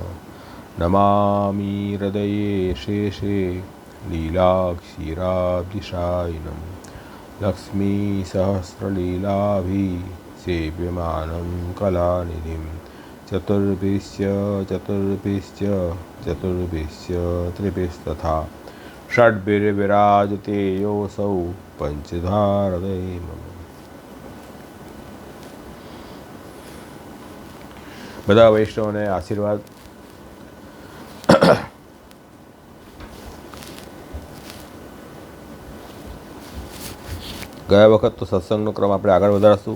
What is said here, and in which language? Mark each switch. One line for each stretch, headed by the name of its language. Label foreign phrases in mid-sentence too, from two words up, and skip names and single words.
Sanskrit: नमामि हृदये शेषे लीलाक्षीराब्धिशायिनं लक्ष्मीसहस्रलीलाभिसेव्यमानं कलानिधिं चतुर्भिश्च त्रिभिस्तथा षड्भिर्विराजते योऽसौ पञ्चधारदे मम।
Gujarati: બધા વૈષ્ણવોને આશીર્વાદ। ગયા વખત તો સત્સંગનો ક્રમ આપણે આગળ વધારશું।